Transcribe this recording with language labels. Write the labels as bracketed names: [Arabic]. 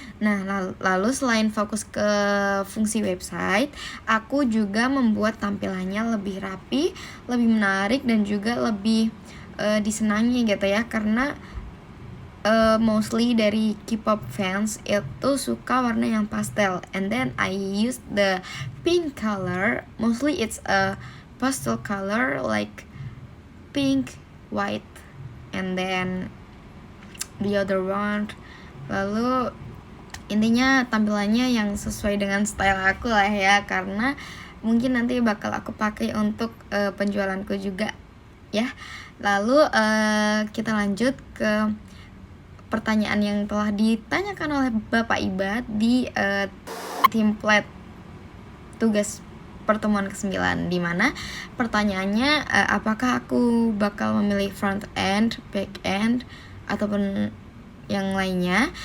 [Indonesian] Nah, lalu selain fokus ke fungsi website, aku juga membuat tampilannya lebih rapi, lebih menarik, dan juga lebih disenangi gitu ya, karena mostly dari K-pop fans itu suka warna yang pastel, [English] and then I use the pink color. Mostly it's a pastel color like pink, white, and then the other one. [Indonesian] Lalu intinya tampilannya yang sesuai dengan style aku lah ya, karena mungkin nanti bakal aku pakai untuk penjualanku juga ya. Lalu kita lanjut ke pertanyaan yang telah ditanyakan oleh Bapak Ibad di template tugas pertemuan ke-9, di mana pertanyaannya apakah aku bakal memilih front end, back end, ataupun yang lainnya.